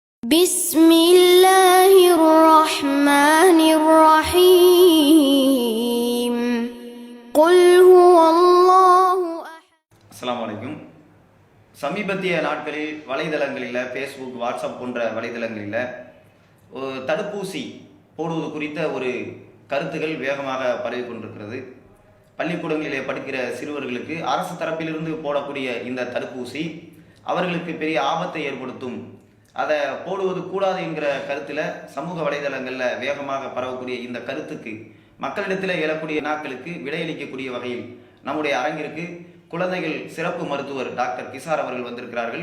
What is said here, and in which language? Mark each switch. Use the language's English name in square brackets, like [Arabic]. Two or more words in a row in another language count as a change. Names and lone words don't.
[Arabic] بسم الله الرحمن الرحيم قل هو الله أحد. السلام عليكم. [Tamil] சமீபத்திய நாட்களில் வலைதளங்களில் ஃபேஸ்புக், வாட்ஸ்அப் போன்ற வலைதளங்களில் தடுப்பூசி போடுவது குறித்த ஒரு கருத்துகள் வேகமாக பரவி கொண்டிருக்கிறது. பள்ளிக்கூடங்களிலே படிக்கிற சிறுவர்களுக்கு அரசு தரப்பிலிருந்து போடக்கூடிய இந்த தடுப்பூசி அவர்களுக்கு பெரிய ஆபத்தை ஏற்படுத்தும், அதை போடுவது கூடாது என்கிற கருத்தில் சமூக வலைதளங்களில் வேகமாக பரவக்கூடிய இந்த கருத்துக்கு மக்களிடத்தில் எழக்கூடிய வினாக்களுக்கு விடையளிக்கக்கூடிய வகையில் நம்முடைய அரங்கிற்கு குழந்தைகள் சிறப்பு மருத்துவர் டாக்டர் கிசார் அவர்கள் வந்திருக்கிறார்கள்.